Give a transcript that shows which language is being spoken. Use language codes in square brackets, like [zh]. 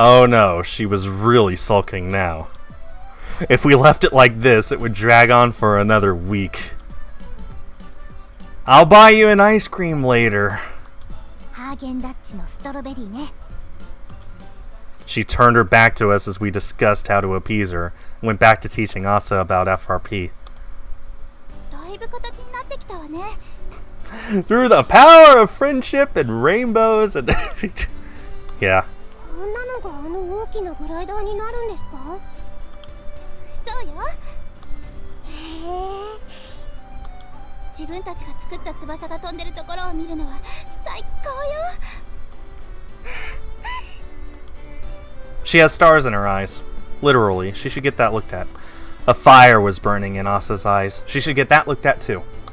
[en] Oh no, she was really sulking now. If we left it like this, it would drag on for another week. I'll buy you an ice cream later. [ja] ハーゲンダッチのストロベリーね。 [en] She turned her back to us as we discussed how to appease her, and went back to teaching Asa about FRP. [ja] だいぶ形になってきたわね。 [en] Through the power of friendship and rainbows and... yeah. [ja] こんなのがあの大きなグライダーになるんですか。そうよ。へえ。自分たちが作った翼が飛んでるところを見るのは最高よ。 [en] She has stars in her eyes. Literally, she should get that looked at. A fire was burning in Asa's eyes. She should get that looked at too.